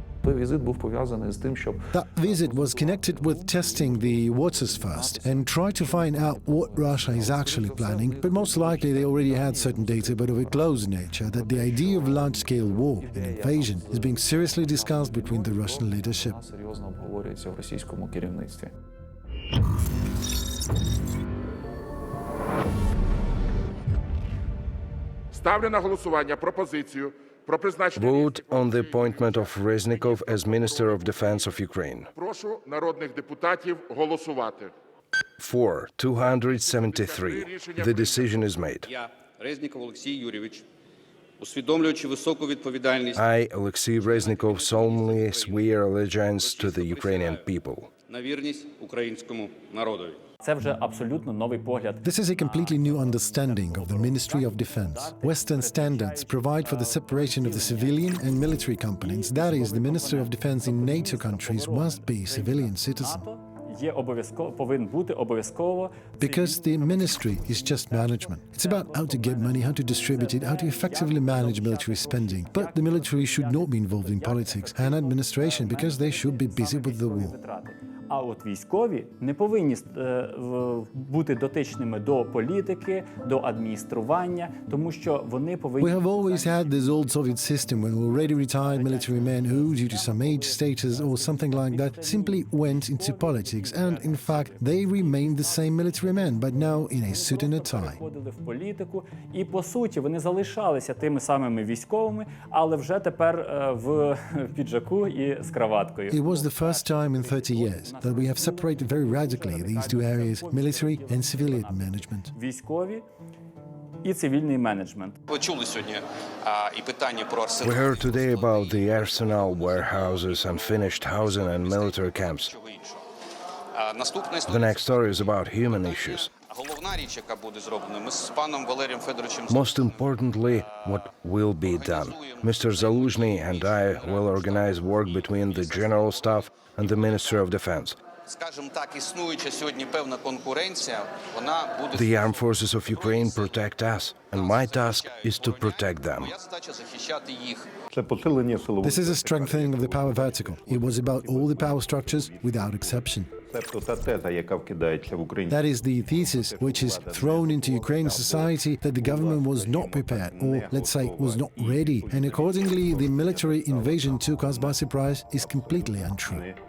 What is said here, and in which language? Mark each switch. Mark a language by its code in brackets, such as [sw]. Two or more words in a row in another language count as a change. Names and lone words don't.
[uk] той візит був пов'язаний з тим, щоб [en] That visit was connected with testing the waters first and try to find out what Russia is actually planning, but most likely they already had certain data, but of a close nature, that the idea of large-scale war and invasion is being seriously discussed between the Russian leadership. [uk] серйозно обговорюється в російському керівництві. Ставлю на голосування пропозицію про призначення. [en] Vote on the appointment of Reznikov as Minister of Defense of Ukraine. [uk] Прошу народних депутатів голосувати. 273. [en] The decision is made. [uk] Я, Резніков Олексій Юрійович, усвідомлюючи високу відповідальність [en] I, Oleksii Reznikov, solemnly swear allegiance to the Ukrainian people. [uk] на вірність українському народові. Це вже абсолютно новий погляд. [en] This is a completely new understanding of the Ministry of Defense. Western standards provide for the separation of the civilian and military components. That is, the Minister of Defense in NATO countries must be a civilian citizen. [uk] Є обов'язково, повинен бути обов'язково. [en] Because the ministry is just management. It's about how to get money, how to distribute it, how to effectively manage military spending. But the military should not be involved in politics and administration because they should be busy with the war. [uk] А от військові не повинні бути дотичними до політики, до адміністрування, тому що вони повинні... [en] We have always had this old Soviet system when already retired military men who, due to some age status or something like that, simply went into politics and, in fact, they remained the same military men, but now in a suit and a tie. [uk] Входили в політику, і, по суті, вони залишалися тими самими військовими, але вже тепер в піджаку і з краваткою. [en] It was the first time in 30 years that we have separated very radically these two areas, military and civilian management. [uk] Військові і цивільний менеджмент. Ви чули сьогодні і питання про [en] We [uk] арсенал. [en] heard today about the arsenal, warehouses, unfinished housing and military camps. [uk] Наступна [en] The next story is about human issues. [uk] головна річ, яка буде зроблена, ми з паном Валерієм Федоровичем [en] Most importantly, what will be done. Mr. Zaluzhny and I will organize work between the General Staff and the Ministry of Defense. [uk] скажімо так, існуюча сьогодні певна конкуренція, вона буде... [en] The armed forces of Ukraine protect us, and my task is to protect them. [uk] Моя задача захищати їх. [en] This is a strengthening of the power vertical. It was about all the power structures without exception. That is the thesis which is thrown into Ukrainian society that the government was not prepared, or let's say was not ready, and accordingly the military invasion took us by surprise is completely untrue.